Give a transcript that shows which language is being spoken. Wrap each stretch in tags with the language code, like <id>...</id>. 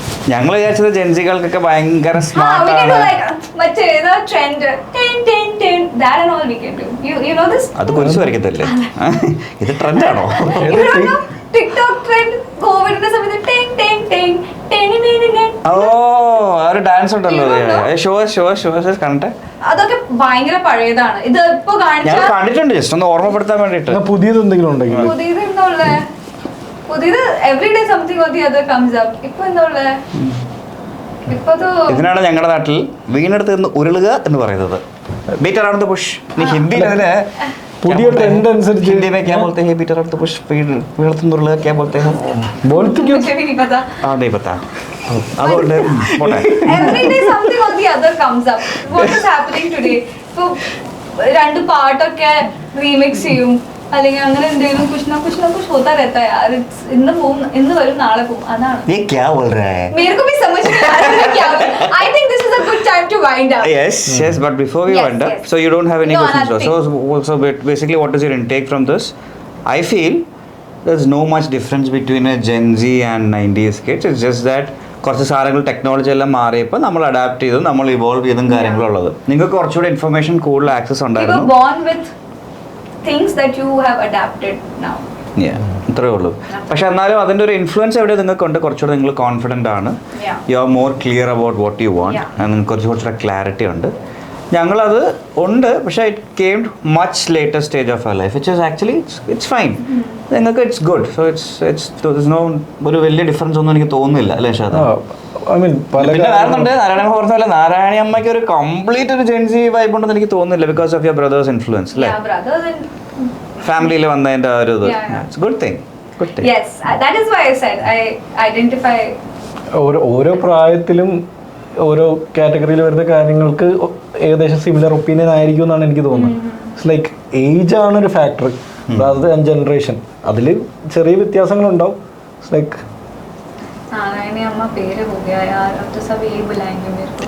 <ml>ഞങ്ങൾ വിചാരിച്ചത് ജെൻസികൾക്കൊക്കെ ഭയങ്കര</ml> <hi>हाँ,</hi> <ml>സ്മാർട്ട്</ml> <en>we can do</en> <ml>ആണ്.</ml> <en>like</en> <ml>മറ്റേ ഏതാ trend</ml> <en>that and all we can do. You know this?</en> <ml>അത് കുരിശ് വരയ്ക്കത്തല്ലേ? ഇത് ട്രെൻഡാണോ?</ml> <en>You don't know TikTok trend</en> <ml>കോവിഡിന്റെ സമയത്ത്</ml> <en>ടിങ് ടിങ് ടിങ് ടിങ് ടിങ് ടിങ്.</en> <ml>ഓ, ആ ഒരു ഡാൻസ് ഉണ്ടല്ലോ. ഷോ കണ്ടേ? അതൊക്കെ ഭയങ്കര പഴയതാണ്. ഇത് ഇപ്പൊ ഞാൻ കാണിച്ച കണ്ടിട്ടുണ്ട്, ജസ്റ്റ് ഒന്ന് ഓർമ്മപ്പെടുത്താൻ വേണ്ടിട്ട്. എന്നാ പുതിയത് എന്തെങ്കിലും ഉണ്ടെങ്കിൽ പുതിയത് എന്താ ഉള്ളേ? പുതിയത്</ml> <en>Everyday something or the other comes up.</en> <ml>ഇപ്പൊ എന്താ ഉള്ളേ? ഇപ്പൊ ഇതിനാണ് ഞങ്ങളുടെ നാട്ടിൽ വീണെടുത്ത് നിന്ന് ഉരുളുക എന്ന് പറയുന്നത്.</ml> <en>Beat around the bush.</en> <ml>നീ ഹിന്ദിയിൽ അതിന് പുതിയ ട്രെൻഡ് അനുസരിച്ച്</ml> <hi>हिंदी में क्या बोलते हैं?</hi> <en>beat around the bush,</en> <ml>വീണെടുത്ത് നിന്ന് ഉരുളുക</ml> <hi>क्या बोलते हैं? ബോൾത്തിക്കോ मुझे भी नहीं पता. नहीं पता.</hi> <ml>അതുകൊണ്ട് പോട്ടെ.</ml> <en>Everyday something or the other comes up. What is happening today?</en> <ml>ഇപ്പൊ രണ്ട് പാട്ടൊക്കെ റീമിക്സ് ചെയ്യും, അല്ലെങ്കിൽ അങ്ങനെ എന്തെങ്കിലും കുछ</ml> <hi>होता रहता है यार.</hi> <ml>ഇന്ന് പോവും, ഇന്ന് വരും, നാളെ പോവും. അതാണ്.</ml> <hi>ये क्या बोल रहा है? मेरे को भी समझ नहीं आ रहा है क्या.</hi> <en>I think this is a good time to wind up. Yes, but before we Yes, wind up, yes. so you don't have any No, questions. nothing. So basically, what is your intake from this? I feel there's no much difference between a Gen Z and 90s kids. It's just that</en> <ml>കുറച്ച് സാധനങ്ങൾ technology എല്ലാം മാറിയപ്പോൾ നമ്മൾ adapt ചെയ്തും നമ്മൾ evolve ചെയ്തും കാര്യങ്ങളുള്ളത്. നിങ്ങൾക്ക് കുറച്ചുകൂടി ഇൻഫർമേഷൻ കൂടുതൽ ആക്സസ്</ml> <en>You were</en> <ml>ഉണ്ടായിരുന്നു.</ml> <en>born with things that you have adapted now.</en> <ml>ഇത്രേ ഉള്ളൂ. പക്ഷെ എന്നാലും അതിൻ്റെ ഒരു ഇൻഫ്ലുവൻസ് എവിടെ നിങ്ങൾക്കുണ്ട്. കുറച്ചുകൂടെ നിങ്ങൾ കോൺഫിഡൻ്റ് ആണ്.</ml> <en>Yeah. You are more clear about what you want. Yeah.</en> <ml>നിങ്ങൾക്ക് കുറച്ചുകൂടെ ക്ലാരിറ്റി ഉണ്ട്. ഞങ്ങളത് ഉണ്ട്, പക്ഷേ</ml> <en>It came much later stage of our life, which is actually it's fine.</en> <ml>നിങ്ങൾക്ക്</ml> <en>It's good.</en> <ml>So it's no ഒരു വലിയ ഡിഫറൻസ് ഒന്നും എനിക്ക് തോന്നുന്നില്ല, അല്ലേ ഷാദ?</ml> <en>I mean പല</en> <ml>പിന്നെ വേറുണ്ട്. നാരായണ പറഞ്ഞ പോലെ നാരായണി അമ്മയ്ക്ക് ഒരു കംപ്ലീറ്റ് ഒരു ജെൻസി വൈബ് ഉണ്ടെന്ന് എനിക്ക് തോന്നുന്നില്ല,</ml> <en>because of your brother's influence,</en> <ml>അല്ലേ?</ml> <en>Yeah, brothers and</en> <ml>ഫാമിലിയിൽ വന്നതിൻ്റെ ആ ഒരു ഇത്.</ml> <en>Yeah. It's good thing. Good thing. yes, that is why I said I identify.</en> <ml>ഓരോ പ്രായത്തിലും ഓരോ കാറ്റഗറിയിൽ വരുന്ന കാര്യങ്ങൾക്ക് ഏകദേശം സിമിലർ ഒപ്പീനിയൻ ആയിരിക്കും എന്നാണ് എനിക്ക് തോന്നുന്നത്. ഇറ്റ്സ് ലൈക്ക് ഏജ് ആണ് ഒരു ഫാക്ടർ, അതായത് ജനറേഷൻ. അതിൽ ചെറിയ വ്യത്യാസങ്ങളുണ്ടാവും. ഇറ്റ്സ് ലൈക്ക്</ml> <hi>നാരായണി അമ്മ പേര് हो गया यार, अब तो सब यही बुलाएंगे मेरे को.</hi>